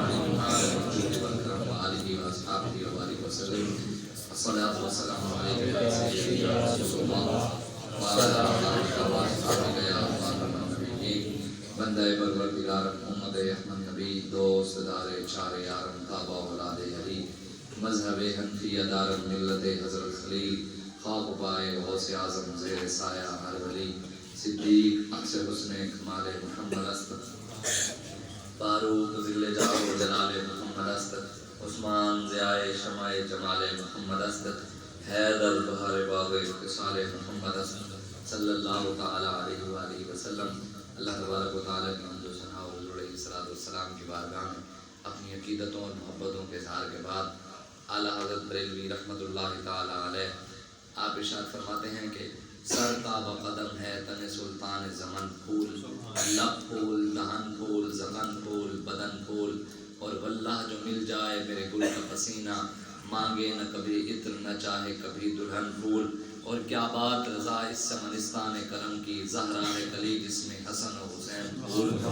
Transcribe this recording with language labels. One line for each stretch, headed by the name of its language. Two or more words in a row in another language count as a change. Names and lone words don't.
Arabic: والکرم وآلہ واصحابہ وبارک وسلم الصلاۃ والسلام علیک یا سیدی یا رسول اللہ وعلی آلہ واصحابہ یا خاتم النبیین
Persian: بندہ پروردگار محمد احمد نبی دوست دار چار یارم تابع اولاد علی مذہب حنفیہ دار ملت حضرت خلیل خاک پائے غوث اعظم زیر سایہ ہر ولی صدیق عکس حسن کمال محمد است فاروق ذل جلال و جلال محمد است عثمان ضیاء شمع جمال محمد است حیدر بہار باغ اتصال محمد است
Arabic: صلی اللہ تعالی علیہ وآلہ وسلم۔
Urdu: اللہ تبارک و تعالی کی حمد و ثنا اور حضور
Arabic: علیہ الصلوۃ والسلام
Urdu: کی بارگاہ میں اپنی عقیدتوں اور محبتوں کے اظہار کے بعد اعلیٰ حضرت بریلوی
Arabic: رحمۃ اللہ تعالی علیہ
Urdu: آپ ارشاد فرماتے ہیں کہ سر تاب قدم ہے تن سلطان زمن پھول، لب پھول، دہن پھول، زبان پھول، بدن پھول، اور واللہ جو مل جائے میرے گل کا پسینہ مانگے نہ کبھی عطر نہ چاہے کبھی دلہن پھول، اور کیا بات رضا اس چمنستان کرم کی زہرا ہے کلی جس میں حسن و حسین پھول۔